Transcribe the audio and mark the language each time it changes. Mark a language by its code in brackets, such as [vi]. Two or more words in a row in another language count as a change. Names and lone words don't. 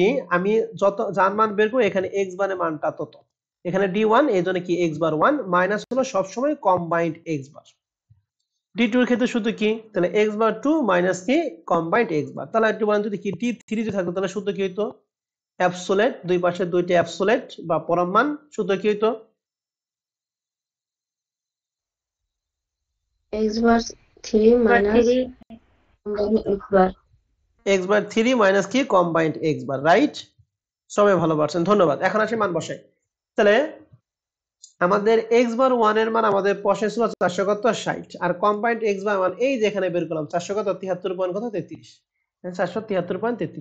[bn] আমি যত যার মান বের করব এখানে x বারের মানটা তত, এখানে d1 এই জন্য কি [en] x bar 1 minus [bn] হলো সবসময় [en] combined x bar. [bn] d2 এর ক্ষেত্রে সূত্র কি? তাহলে [en] x bar 2 minus [bn] কি [en] combined x bar. [bn] তাহলে একটু বলেন যদি কি d3 যদি থাকতো তাহলে সূত্র কি হইতো? অ্যাবসোলিউট, দুই পাশে দুইটা অ্যাবসোলিউট বা পরম মান, সূত্র কি হইতো? [en] x bar 3 minus 3 x bar. x bar 3 minus [bn] কি [en] combined x bar, [bn] রাইট? সবাই ভালো পারছেন, ধন্যবাদ। এখন আসি মান বসাই। তাহলে আমাদের [en] x bar 1 [bn] এর মান আমাদের প্রশ্নে ছিল 460, আর [en] combined x bar 1 [bn] এই যে এখানে বের করলাম 400 কত 73 পয়েন্ট কত 33, 473.33।